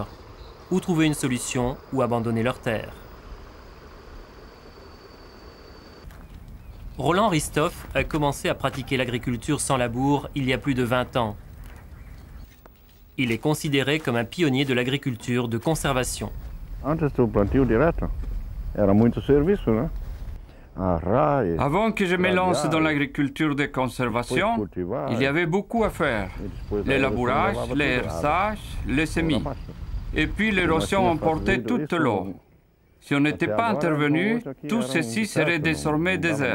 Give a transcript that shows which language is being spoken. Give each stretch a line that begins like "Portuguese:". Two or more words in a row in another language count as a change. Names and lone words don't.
French: Ou trouver une solution, ou abandonner leurs terres. Roland Ristoff a commencé à pratiquer l'agriculture sans labour il y a plus de 20 ans. Il est considéré comme un pionnier de l'agriculture de conservation.
Portuguese: Antes do plantio direto, era muito serviço, né?
French: Avant que je me lance dans l'agriculture de conservation, il y avait beaucoup à faire. Le labourage, les hersages, les semis. Et puis l'érosion emportait toute l'eau. Si on n'était pas intervenu, tout ceci serait désormais désert.